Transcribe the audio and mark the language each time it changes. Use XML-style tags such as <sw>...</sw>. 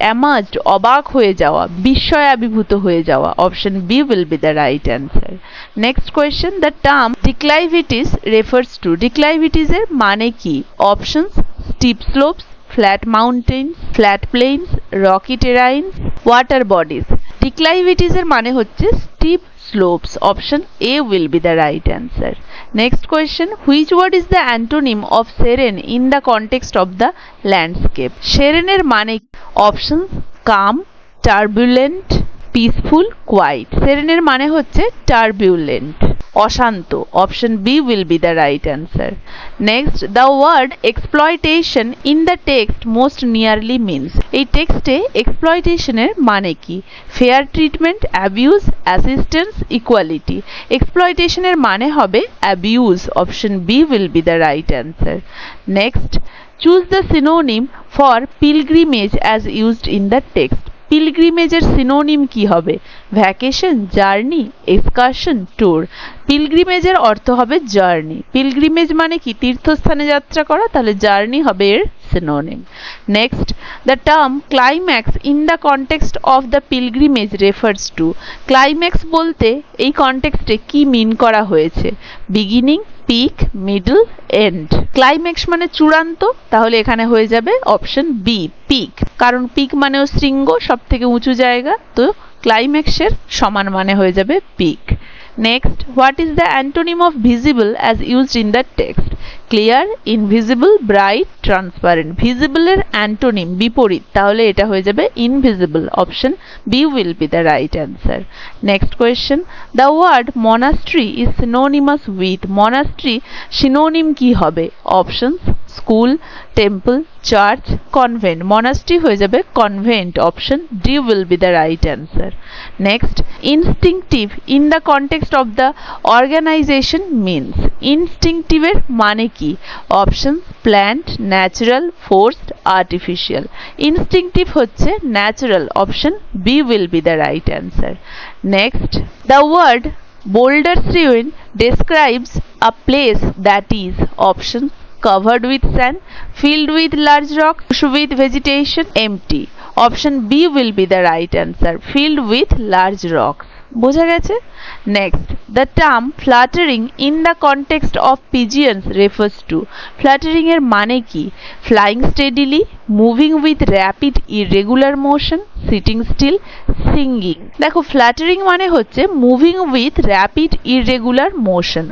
<en>amazed</en> <bn>অবাক হয়ে যাওয়া, বিস্ময়াভিভূত হয়ে যাওয়া,</bn> <en>Option B will be the right answer. Next question, the term declivities refers to. Declivities</en> <bn>এর মানে কি?</bn> <en>Options, steep slopes, flat mountains, flat plains, rocky terrains, water bodies. Declivities</en> <bn>এর মানে হচ্ছে</bn> <en>Steep slopes, option A will be the right answer. Next question, which word is the antonym of serene in the context of the landscape? serene</en> <bn>এর মানে</bn> <en>options, calm, turbulent, peaceful, quiet. serene</en> <bn>এর মানে হচ্ছে</bn> <en>turbulent, অশান্ত, option B will be the right answer. Next, the word exploitation in the text most nearly means.</en> <bn>এই টেক্সটে</bn> <en>exploitation</en> <bn>এর মানে কি?</bn> <en>fair treatment, abuse, assistance, equality. exploitation</en> <bn>এর মানে হবে</bn> <en>abuse, option B will be the right answer. Next, choose the synonym for pilgrimage as used in the text. পিলগ্রিমেজের synonym</en> <bn>কি হবে?</bn> <en>Vacation, journey, excursion, tour.</en> <bn>পিলগ্রিমেজের অর্থ হবে জার্নি। পিলগ্রিমেজ মানে কি? তীর্থস্থানে যাত্রা করা, তাহলে জার্নি হবে এর</bn> <en>synonym. Next, the term climax in the context of the pilgrimage refers to.</en> <bn>climax বলতে এই কনটেক্সটে কি মিন করা হয়েছে?</bn> <en>beginning, peak, middle, end.</en> <bn>climax মানে চূড়ান্ত, তাহলে এখানে হয়ে যাবে অপশন বি, পিক, কারণ পিক মানেও শৃঙ্গ, সব থেকে উঁচু জায়গা, তো ক্লাইম্যাক্সের সমান মানে হয়ে যাবে pick.</bn> <en>Next, what is the antonym of visible as used in the text? clear, invisible, bright, transparent. visible এর antonym</en> <bn>বিপরীত, তাহলে এটা হয়ে যাবে</bn> <en>invisible, option B will be the right answer. Next question, the word monastery is synonymous with. monastery synonym</en> <bn>কি হবে?</bn> <en>options, school, temple, church, convent. Monastery</en> <bn>হয়ে যাবে</bn> <en>Convent, option D will be the right answer. Next, instinctive in the context of the organisation means. ইনস্টিংটিভের</en> <bn>মানে কি?</bn> <en>Option, plant, natural, forced, artificial. Instinctive হচ্ছে natural, option B will be the right answer. Next, the word boulders ruin describes a place that is, option, covered with sand, filled with large rocks, with vegetation, empty. Option B will be the right answer, filled with large rocks.</en> <bn>বোঝা গেছে?</bn> <en>Next, the term fluttering in the context of pigeons refers to. Fluttering</en> <bn>এর মানে কি?</bn> <en>Flying steadily, moving with rapid irregular motion, sitting still, singing.</en> <bn>দেখো</bn> <en>fluttering</en> <bn>মানে হচ্ছে</bn> <en>Moving with rapid irregular motion.</en>